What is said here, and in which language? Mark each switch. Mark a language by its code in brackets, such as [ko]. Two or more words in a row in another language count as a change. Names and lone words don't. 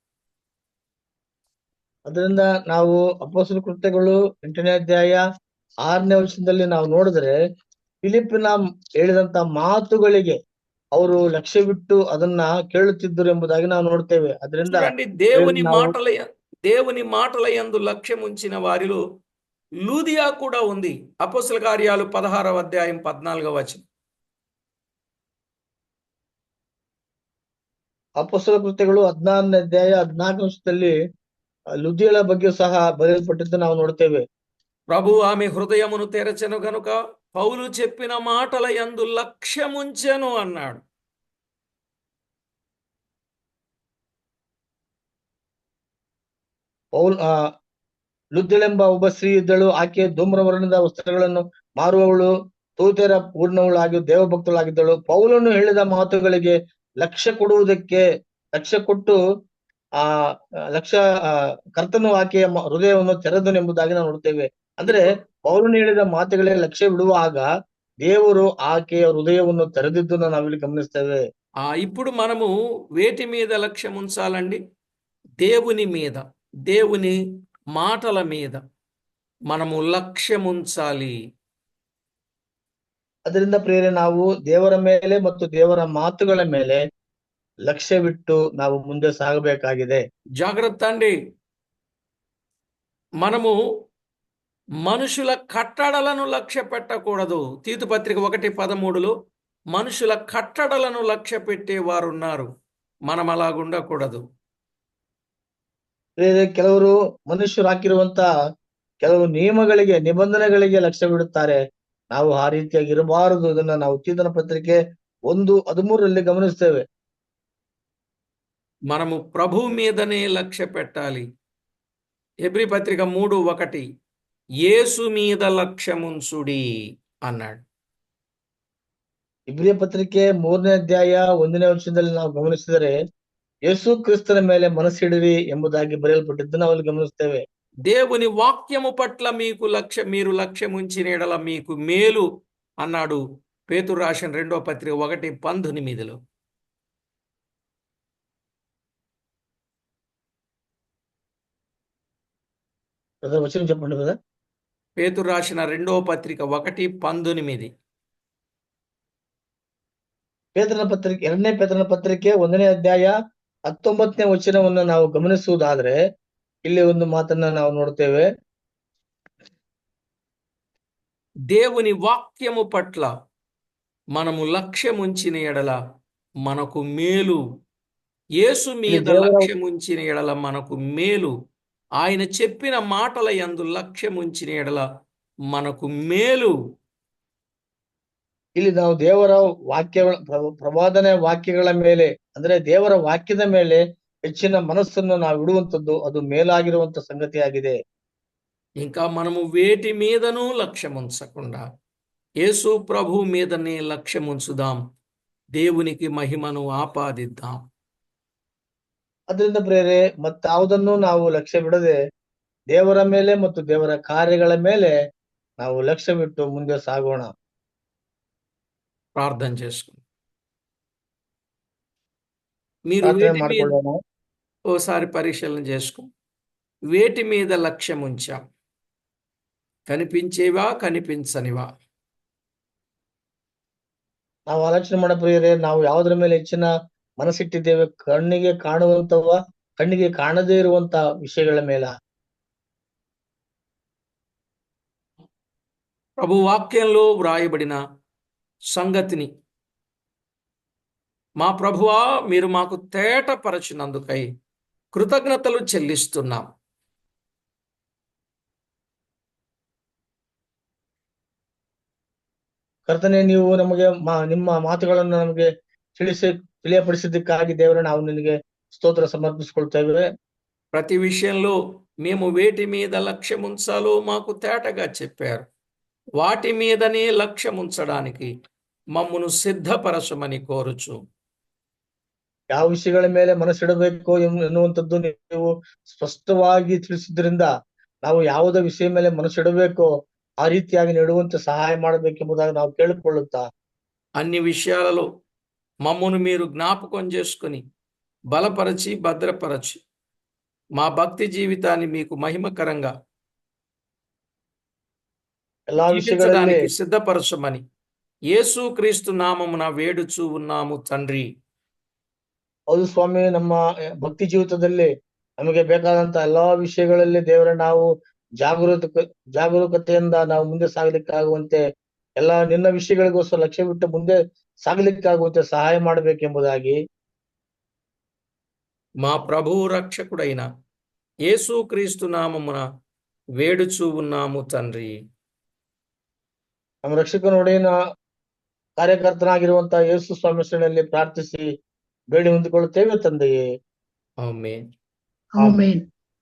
[kn] ಅದರಿಂದ ನಾವು ಅಪೊಸ್ತಲ ಕೃತ್ಯಗಳು 8ನೇ ಅಧ್ಯಾಯ 6ನೇ ವಚನದಲ್ಲಿ ನಾವು ನೋಡಿದ್ರೆ ಫಿಲಿಪ್ಪಿನ ಹೇಳಿದಂತ ಮಾತುಗಳಿಗೆ ಅವರು ಲಕ್ಷ್ಯವಿಟ್ಟು ಅದನ್ನ ಕೇಳುತ್ತಿದ್ದರು ಎಂಬುದಾಗಿ ನಾವು ನೋಡ್ತೇವೆ. ಅದರಿಂದ [te] దేవుని మాటల యందు లక్ష్యముంచిన వారిలో లూదియా కూడా ఉంది. అపొస్తల కార్యాలు 16వ అధ్యాయం 14వ వచనం. [kn] ಅಪೊಸ್ತಲ ಕೃತ್ಯಗಳು 16ನೇ ಅಧ್ಯಾಯ 14ನೇ ವಚನದಲ್ಲಿ ಲುದಿಯಳ ಬಗ್ಗೆ ಸಹ ಬರೆಯಲ್ಪಟ್ಟಿದ್ದು ನಾವು ನೋಡ್ತೇವೆ. [te] ప్రభు ఆమె హృదయమును తెరచెను గనుక పౌలు చెప్పిన మాటల యందు లక్ష్యముంచెను అన్నాడు. [kn] ಲುದ್ಯಳೆಂಬ ಒಬ್ಬ ಸ್ತ್ರೀ ಇದ್ದಳು. ಆಕೆ ಧೂಮ್ರವರ್ಣದ ವಸ್ತ್ರಗಳನ್ನು ಮಾರುವವಳು, ತೂತೆರ ಪೂರ್ಣವಳು ಆಗಿ ದೇವಭಕ್ತಳಾಗಿದ್ದಳು. ಪೌಲನು ಹೇಳಿದ ಮಾತುಗಳಿಗೆ ಲಕ್ಷ್ಯ ಕೊಡುವುದಕ್ಕೆ ಲಕ್ಷ್ಯ ಕೊಟ್ಟು ಕರ್ತನು ಆಕೆಯ ಹೃದಯವನ್ನು ತೆರೆದನು ಎಂಬುದಾಗಿ ನಾವು ನೋಡ್ತೇವೆ. ಅಂದ್ರೆ ಪೌಲನು ಹೇಳಿದ ಮಾತುಗಳಿಗೆ ಲಕ್ಷ್ಯ ಬಿಡುವಾಗ ದೇವರು ಆಕೆಯ ಹೃದಯವನ್ನು ತೆರದಿದ್ದುನು ನಾವಿಲ್ಲಿ ಗಮನಿಸ್ತೇವೆ. [te] ఇప్పుడు మనము వేటి మీద లక్ష్యం ఉంచాలండి? దేవుని మీద, దేవుని మాటల మీద మనము లక్ష్యం ఉంచాలి. [kn] ಅದರಿಂದ ಪ್ರಿಯರೇ, ನಾವು ದೇವರ ಮೇಲೆ ಮತ್ತು ದೇವರ ಮಾತುಗಳ ಮೇಲೆ ಲಕ್ಷ್ಯವಿಟ್ಟು ನಾವು ಮುಂದೆ ಸಾಗಬೇಕಾಗಿದೆ. [te] జాగ్రత్త అండి, మనము మనుషుల కట్టడలను లక్ష్య పెట్టకూడదు. తీతు పత్రిక 1:13లో మనుషుల కట్టడలను లక్ష్య పెట్టేవారు ఉన్నారు. మనం అలాగుండకూడదు. [kn] ಬೇರೆ ಕೆಲವರು ಮನುಷ್ಯರು ಹಾಕಿರುವಂತ ಕೆಲವು ನಿಯಮಗಳಿಗೆ ನಿಬಂಧನೆಗಳಿಗೆ ಲಕ್ಷ್ಯವಿಡುತ್ತಾರೆ. ನಾವು ಆ ರೀತಿಯಾಗಿ ಇರಬಾರದು. ಇದನ್ನ ನಾವು ಕೀರ್ತನ ಪತ್ರಿಕೆ 1:13 ಗಮನಿಸ್ತೇವೆ. [te] మనము ప్రభు మీదనే లక్ష్య పెట్టాలి. హెబ్రీ పత్రిక 3:1 యేసు మీద లక్ష్యముంచుడి అన్నాడు. [kn] ಇಬ್ರಿಯ ಪತ್ರಿಕೆ 3ನೇ ಅಧ್ಯಾಯ 1ನೇ ವಚನದಲ್ಲಿ ನಾವು ಗಮನಿಸಿದರೆ ಯೇಸು ಕ್ರಿಸ್ತನ ಮೇಲೆ ಮನಸ್ಸಿಡಿರಿ ಎಂಬುದಾಗಿ ಬರೆಯಲ್ಪಟ್ಟಿದ್ದನ್ನು ನಾವು ಗಮನಿಸ್ತೇವೆ. [te] దేవుని వాక్యము పట్ల మీరు లక్ష్యముంచిన ఎడల మీకు మేలు అన్నాడు పేతురు రాసిన 2వ పత్రిక 1:18. వచనం చెప్పండి కదా. పేతురు రాసిన 2వ పత్రిక 1:18. [kn] ಪೇತ್ರನ ಪತ್ರಿಕೆ 2ನೇ ಪೇತ್ರನ ಪತ್ರಿಕೆ 1ನೇ ಅಧ್ಯಾಯ 19ನೇ ವಚನವನ್ನು ನಾವು ಗಮನಿಸುವುದಾದ್ರೆ ಇಲ್ಲಿ ಒಂದು ಮಾತನ್ನ ನಾವು ನೋಡ್ತೇವೆ. [te] దేవుని వాక్యము పట్ల మనము లక్ష్యముంచిన ఎడల మనకు మేలు. యేసు మీద లక్ష్యముంచిన ఎడల మనకు మేలు. ఆయన చెప్పిన మాటల యందు లక్ష్యముంచిన ఎడల మనకు మేలు. [kn] ಇಲ್ಲಿ ನಾವು ದೇವರ ವಾಕ್ಯಗಳ ಪ್ರವಾದನೆ ವಾಕ್ಯಗಳ ಮೇಲೆ ಅಂದ್ರೆ ದೇವರ ವಾಕ್ಯದ ಮೇಲೆ ಹೆಚ್ಚಿನ ಮನಸ್ಸನ್ನು ನಾವು ಇಡುವಂತದ್ದು ಅದು ಮೇಲಾಗಿರುವಂತ ಸಂಗತಿಯಾಗಿದೆ. [te] ఇంకా మనము వేటి మీదనూ లక్ష్యముంచకుండా యేసు ప్రభు మీదనే లక్ష్యముంచుదాం. దేవునికి మహిమను ఆపాదిద్దాం. [kn] ಅದರಿಂದ ಪ್ರೇರೆ ಮತ್ತಾವುದನ್ನು ನಾವು ಲಕ್ಷ್ಯ ಬಿಡದೆ ದೇವರ ಮೇಲೆ ಮತ್ತು ದೇವರ ಕಾರ್ಯಗಳ ಮೇಲೆ ನಾವು ಲಕ್ಷ್ಯವಿಟ್ಟು ಮುಂದೆ ಸಾಗೋಣ. [te] ప్రార్థన చేసుకుందాం. మీరు [kn] ಪ್ರಾರ್ಥನೆ [te] వేటి మీద [kn] ಮಾಡ್ಕೊಳ್ಳೋಣ. [te] ఓసారి పరిశీలన చేసుకో. వేటి మీద లక్ష్యం ఉంచాం? కనిపించేవా కనిపించనివా? [kn] ನಾವು ಆಲೋಚನೆ ಮಾಡ ಪ್ರಿಯರೇ, ನಾವು ಯಾವುದರ ಮೇಲೆ ಹೆಚ್ಚಿನ ಮನಸ್ಸಿಟ್ಟಿದ್ದೇವೆ? ಕಣ್ಣಿಗೆ ಕಾಣುವಂತವ, ಕಣ್ಣಿಗೆ ಕಾಣದೇ ಇರುವಂತ ವಿಷಯಗಳ ಮೇಲ? [te] ప్రభు వాక్యంలో వ్రాయబడిన సంగతిని మా ప్రభువా మీరు మాకు తేటపరచినందుకై కృతజ్ఞతలు చెల్లిస్తున్నాం. [kn] ಕರ್ತನೆ, ನೀವು ನಮಗೆ ನಿಮ್ಮ ಮಾತುಗಳನ್ನು ನಮಗೆ ತಿಳಿಯಪಡಿಸಿದ್ದಕ್ಕಾಗಿ ದೇವರೇ ನಾವು ನಿನಗೆ ಸ್ತೋತ್ರ ಸಮರ್ಪಿಸಿಕೊಳ್ತೇವೆ. [te] ప్రతి విషయంలో మేము వేటి మీద లక్ష్యం ఉంచాలో మాకు తేటగా చెప్పారు. వాటి మీదనే లక్ష్యం ఉంచడానికి మమ్మను సిద్ధపరచమని కోరుచు. [kn] ಯಾವ ವಿಷಯಗಳ ಮೇಲೆ ಮನಸ್ಸಿಡಬೇಕು ಎನ್ನುವಂಥದ್ದು ನೀವು ಸ್ಪಷ್ಟವಾಗಿ ತಿಳಿಸಿದ್ರಿಂದ ನಾವು ಯಾವುದೇ ವಿಷಯ ಮೇಲೆ ಮನಸ್ಸಿಡಬೇಕೋ ಆ ರೀತಿಯಾಗಿ ನೆಡುವಂತೆ ಸಹಾಯ ಮಾಡಬೇಕೆಂಬುದಾಗಿ ನಾವು ಕೇಳಿಕೊಳ್ಳುತ್ತಾ, [te] అన్ని విషయాలలో మమ్మను మీరు జ్ఞాపకం చేసుకుని బలపరచి భద్రపరచి మా భక్తి జీవితాన్ని మీకు మహిమకరంగా [kn] ಎಲ್ಲಾ ವಿಷಯಗಳಲ್ಲಿ [te] జీవించడానికి సిద్ధపరచమని యేసు క్రీస్తు నామమున వేడుచూ ఉన్నాము తండ్రి. [kn] ಹೌದು ಸ್ವಾಮಿ, ನಮ್ಮ ಭಕ್ತಿ ಜೀವಿತದಲ್ಲಿ ನಮಗೆ ಬೇಕಾದಂತ ಎಲ್ಲಾ ವಿಷಯಗಳಲ್ಲಿ ದೇವರ ನಾವು ಜಾಗರೂಕತೆಯಿಂದ ನಾವು ಮುಂದೆ ಸಾಗಲಿಕ್ಕಾಗುವಂತೆ ಎಲ್ಲಾ ನಿನ್ನ ವಿಷಯಗಳಿಗೋಸ್ಕರ ಲಕ್ಷ್ಯವಿಟ್ಟು ಮುಂದೆ ಸಾಗಲಿಕ್ಕಾಗುವಂತೆ ಸಹಾಯ ಮಾಡಬೇಕೆಂಬುದಾಗಿ [te] మా ప్రభువు రక్షకుడైన యేసు క్రీస్తు నామమున వేడుచూ ఉన్నాము తండ్రి. [kn] ನಮ್ಮ ರಕ್ಷಕನೊಡೆಯನ ಕಾರ್ಯಕರ್ತನಾಗಿರುವಂತಹ ಯೇಸು ಸ್ವಾಮಿ ಹೆಸರಿನಲ್ಲಿ ಪ್ರಾರ್ಥಿಸಿ ಬೇಡಿ ಹೊಂದಿಕೊಳ್ಳುತ್ತೇವೆ ತಂದೆಯೇ. ಆಮೆನ್. Amen.